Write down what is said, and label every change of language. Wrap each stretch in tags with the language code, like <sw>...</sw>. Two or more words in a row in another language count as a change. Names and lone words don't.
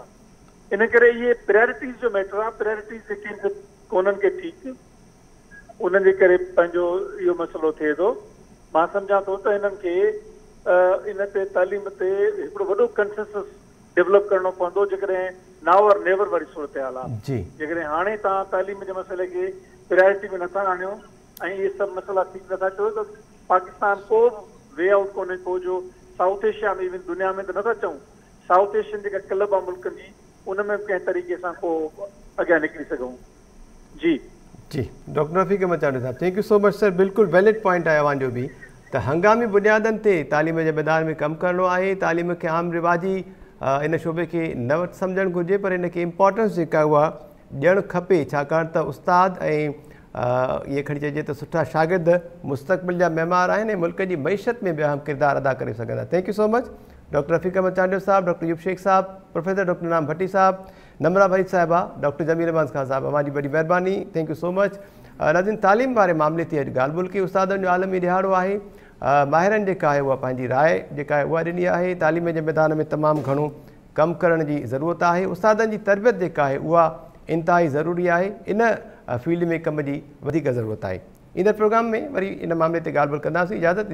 <sd>इन करे इहे प्रायोरिटीज़ जो मैटर आहे। प्रायोरिटीज़ जेके कोन्हनि खे ठीकु, उन्हनि जे करे पंहिंजो इहो मसइलो थिए थो। मां सम्झां थो त हिननि खे इन ते तालीम ते हिकिड़ो वॾो</sd> <en>consensus develop</en> <sd>करणो पवंदो, जेकॾहिं</sd> <en>now or never</en> <sd>वारी सूरत हाल आहे। जेकॾहिं हाणे तव्हां तालीम जे मसइले खे प्रायोरिटी में नथा आणियो ऐं इहे सभु मसइला ठीकु नथा कयो त पाकिस्तान को</sd> <en>way out</en> <sd>कोन्हे को जो साउथ एशिया में, इवन दुनिया में त नथा चऊं, साउथ एशियन जेका क्लब आहे मुल्कनि जी उन में कंहिं तरीक़े सां को अॻियां निकिरी सघूं। जी जी डॉक्टर रफ़ीक अहमद चांडियो साहब,</sd> <en>Thank you so much sir.</en> <sd>बिल्कुलु</sd> <en>valid point</en> <sd>आहे अव्हांजो बि त हंगामी बुनियादनि ते तालीम जे मैदान में कमु करिणो आहे। तालीम खे आम रिवाजी इन शोबे खे न सम्झणु घुरिजे, पर इन खे इम्पोर्टेंस जेका उहा ॾियणु खपे, छाकाणि त उस्ताद ऐं इहे खणी चइजे त सुठा शागिर्द मुस्तक़बिल जा महिमार आहिनि ऐं मुल्क जी मईशत में बि अहम किरदारु अदा करे सघंदा।</sd> <en>thank you so much</en> <sd>डॉक्टर रफ़ीक अहमद चांडियो साहब, डॉक्टर यूब शेख साहब, प्रोफेसर डॉक्टर नाम भट्टी साहब, नमरा भईद साहिबा, डॉक्टर जमील अहमद खान साहब, अव्हांजी वॾी महिरबानी।</sd> <en>Thank you so much.</en> <sd>नाज़रीन, तालीम वारे मामले ते अॼु ॻाल्हि ॿोल कई। उस्तादनि जो आलमी ॾिहाड़ो आहे। माहिरनि जेका आहे उहा पंहिंजी राय जेका आहे उहा ॾिनी आहे। तालीम जे मैदान में तमामु घणो कमु करण जी ज़रूरत आहे। उस्तादनि जी तरबियत जेका आहे उहा इंतिहाई ज़रूरी आहे। इन फील्ड में कम जी वधीक ज़रूरत आहे। ईंदड़ प्रोग्राम में वरी इन मामले ते ॻाल्हि ॿोल कंदासीं।</sd>